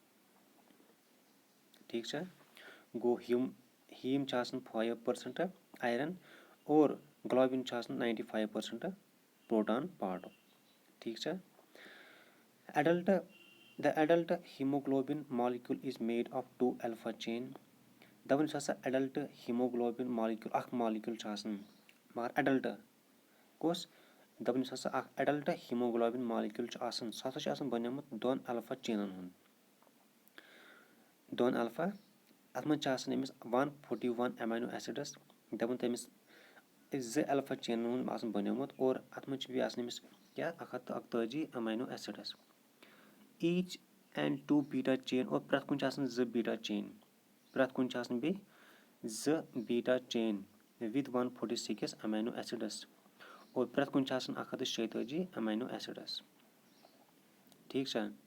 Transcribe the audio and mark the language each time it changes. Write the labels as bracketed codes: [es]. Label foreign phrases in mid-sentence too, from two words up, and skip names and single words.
[ks] ٹھیٖک چھا گوٚو ہیٖم چھُ آسان 5% آیرن اور گلوبِن چھُ آسان 95% پروٹان پاٹُک ٹھیٖک چھا [en] the adult hemoglobin molecule is made of 2 alpha chain [ks] دَپان یُس ہسا [en] adult hemoglobin molecule [ks] اکھ مالیکیول چھُ آسان مگر ایڈلٹ کُس دَپان یُس ہسا اکھ [en] adult hemoglobin molecule [ks] چھُ آسان سُہ ہسا چھُ آسان بنیومُت 2 الفا چینن ہُنٛد 2 الفا اَتھ منٛز چھِ آسان أمِس 141 [en] amino acids [ks] دَپان تٔمِس 2 الفا چینن ہُنٛد آسان بنیومُت اور اَتھ منٛز چھِ بیٚیہِ آسان أمِس کیٛاہ 141 [en] amino acids each and 2 beta chain [ks] اور پرٛٮ۪تھ کُنہِ چھِ آسان 2 [en] beta chain [ks] پرٛٮ۪تھ کُنہِ چھِ آسان بیٚیہِ 2 [en] beta chain with 146 amino acids [ks] اور پرٛٮ۪تھ کُنہِ چھِ آسان 146 [en] amino acids [ks] ٹھیٖک چھا